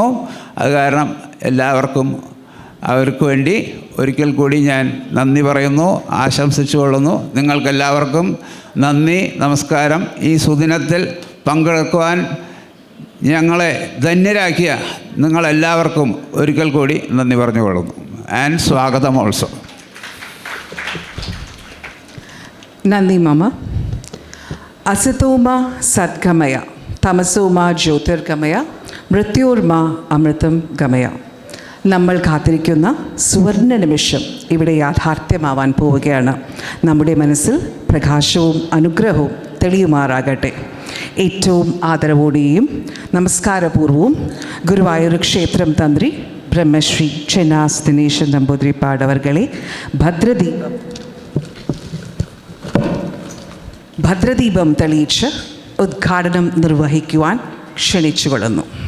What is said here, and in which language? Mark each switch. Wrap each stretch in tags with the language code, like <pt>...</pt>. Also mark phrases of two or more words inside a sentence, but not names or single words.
<ml>അത് കാരണം എല്ലാവർക്കും അവർക്ക് വേണ്ടി ഒരിക്കൽ കൂടി ഞാൻ നന്ദി പറയുന്നു, ആശംസിച്ചു കൊള്ളുന്നു. നിങ്ങൾക്കെല്ലാവർക്കും നന്ദി, നമസ്കാരം. ഈ സുദിനത്തിൽ പങ്കെടുക്കുവാൻ ഞങ്ങളെ ധന്യരാക്കിയ നിങ്ങളെല്ലാവർക്കും ഒരിക്കൽ കൂടി നന്ദി പറഞ്ഞുകൊള്ളുന്നു. ആൻഡ് സ്വാഗതം ഓൾസോ. നന്ദി മാമ.</ml> <sa>असतो मा सद्गमय तमसो मा ज्योतिर्गमय मृत्योर्मा अमृतं गमय.</sa> <ml>നമ്മൾ കാത്തിരിക്കുന്ന സുവർണ്ണ നിമിഷം ഇവിടെ യാഥാർത്ഥ്യമാവാൻ പോവുകയാണ്. നമ്മുടെ മനസ്സിൽ പ്രകാശവും അനുഗ്രഹവും തെളിയുമാറാകട്ടെ. ഏറ്റവും ആദരവോടെയും നമസ്കാരപൂർവവും ഗുരുവായൂർ ക്ഷേത്രം തന്ത്രി ബ്രഹ്മശ്രീ ചെന്നാസ് ദിനേശൻ നമ്പൂതിരിപ്പാട് അവർകളെ ഭദ്രദീപം തെളിയിച്ച് ഉദ്ഘാടനം നിർവഹിക്കുവാൻ ക്ഷണിച്ചുകൊള്ളുന്നു.</ml>